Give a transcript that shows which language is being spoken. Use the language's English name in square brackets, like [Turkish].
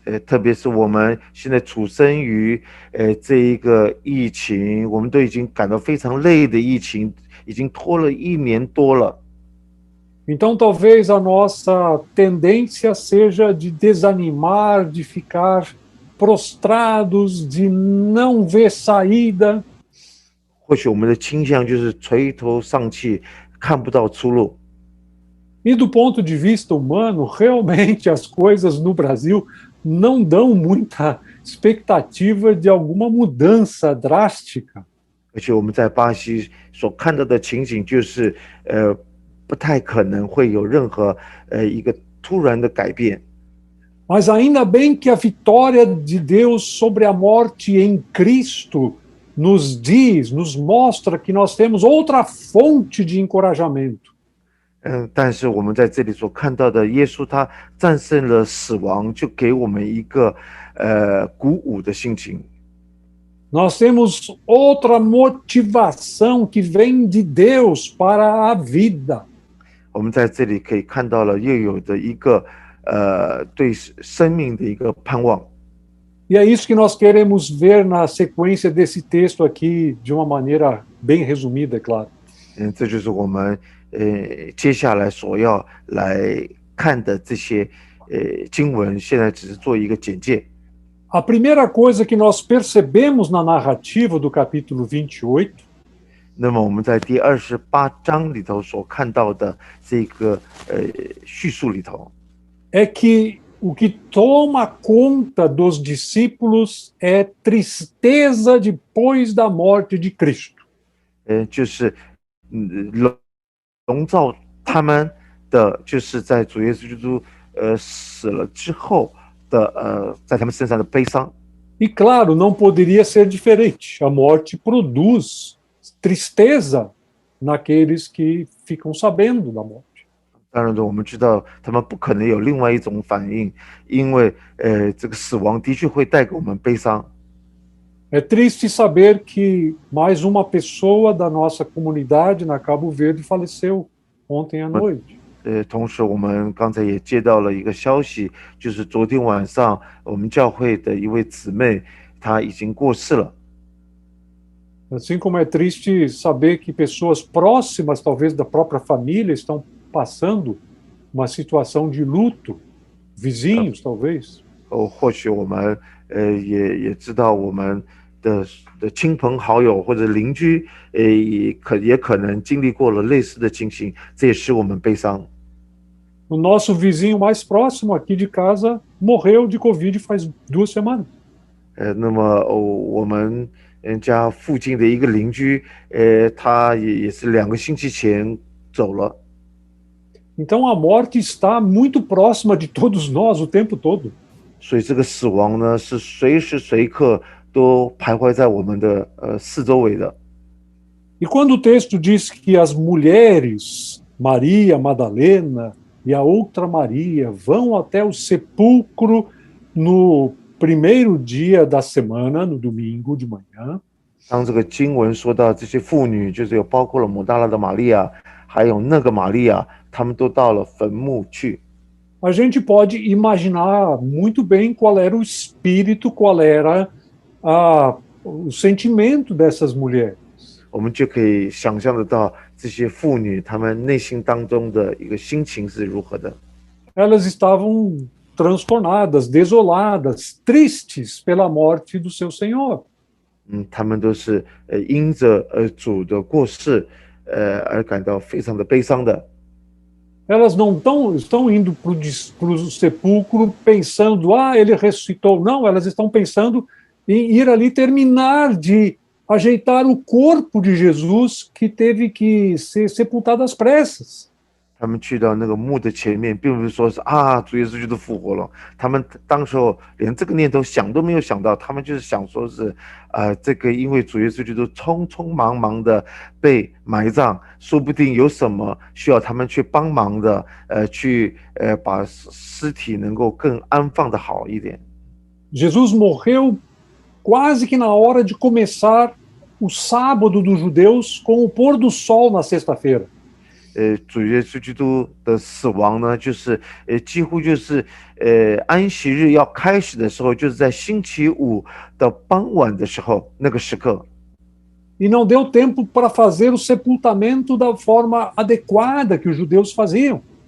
[Chinese] 特别是我们现在处身于这一个疫情，我们都已经感到非常累的疫情，已经拖了1年多了。 [Portuguese] Então, talvez a nossa tendência seja de desanimar, de ficar prostrados, de não ver saída. [Chinese] 或许我们的倾向就是垂头丧气，看不到出路。 [Portuguese] E do ponto de vista humano, realmente as coisas no Brasil não dão muita expectativa de alguma mudança drástica. [Chinese] 而且我们在巴西所看到的情景就是不太可能会有任何一个突然的改变。 [Portuguese] Mas ainda bem que a vitória de Deus sobre a morte em Cristo nos diz, nos mostra que nós temos outra fonte de encorajamento. [Chinese] 但是我们在这里所看到的，耶稣他战胜了死亡，就给我们一个鼓舞的心情。 [Portuguese] Nós temos outra motivação que vem de Deus para a vida. [Chinese] 我们在这里可以看到了又有的一个对生命的一个盼望。 [Portuguese] E é isso que nós queremos ver na sequência desse texto aqui, de uma maneira bem resumida, é claro. [Chinese] 这就是我们接下来所要来看的这些经文，现在只是做一个简介。 [Portuguese] A primeira coisa que nós percebemos na narrativa do capítulo 28 [Chinese] 那么我们在第28章里头所看到的这个叙述里头， [Portuguese] é que o que toma conta dos discípulos é tristeza depois da morte de Cristo. [Chinese] 就是笼罩他们的，就是在主耶稣基督死了之后的在他们身上的悲伤。 [Portuguese] E claro, não poderia ser diferente. A morte produz tristeza naqueles que ficam sabendo da morte. [Chinese] 当然，我们知道他们不可能有另外一种反应，因为这个死亡的确会带给我们悲伤。 [Portuguese] É triste saber que mais uma pessoa da nossa comunidade na Cabo Verde faleceu ontem à noite. [Chinese] 同时我们刚才也接到了一个消息，就是昨天晚上我们教会的一位姊妹，她已经过世了。 [Portuguese] Assim como é triste saber que pessoas próximas, talvez da própria família, estão passando uma situação de luto, vizinhos, talvez. [Chinese] 或许我们也知道我们的亲朋好友或者邻居，也可能经历过了类似的情形，这也使我们悲伤。 [Portuguese] O nosso vizinho mais próximo aqui de casa morreu de Covid faz 2 semanas. [Chinese] 那么我们家附近的一个邻居，他也是2个星期前走了。 [Portuguese] Então a morte está muito próxima de todos nós o tempo todo. [Chinese] 所以这个死亡呢，是随时随刻都徘徊在我们的四周围的。 [Portuguese] E quando o texto diz que as mulheres, Maria Madalena e a outra Maria, vão até o sepulcro no primeiro dia da semana, no domingo de manhã, [Chinese] 当这个经文说到这些妇女，就是有包括了抹大拉的玛利亚，还有那个玛利亚，他们都到了坟墓去。 [Portuguese] a gente pode imaginar muito bem qual era o espírito, qual era o sentimento dessas mulheres. [Chinese] 我们就可以想象得到这些妇女她们内心当中的一个心情是如何的。 [Portuguese] Elas estavam transtornadas, desoladas, tristes pela morte do seu Senhor. [Chinese] 她们都是因着主的过世而感到非常的悲伤的。 [Portuguese] Elas não estão indo para o sepulcro pensando, ele ressuscitou. Não, elas estão pensando em ir ali terminar de ajeitar o corpo de Jesus que teve que ser sepultado às pressas. [Chinese] 他们去到那个墓的前面，并不是说是主耶稣基督复活了。他们当时候连这个念头想都没有想到，他们就是想说是这个因为主耶稣基督匆匆忙忙的被埋葬，说不定有什么需要他们去帮忙的，去把尸体能够更安放的好一点。 [Portuguese] Jesus morreu quase que na hora de começar o sábado dos judeus com o pôr do sol na sexta-feira. [Chinese] 主耶稣基督的死亡呢，就是几乎就是安息日要开始的时候，就是在星期五的傍晚的时候那个时刻。 [Portuguese] E não deu tempo para fazer o sepultamento da forma adequada que os judeus faziam.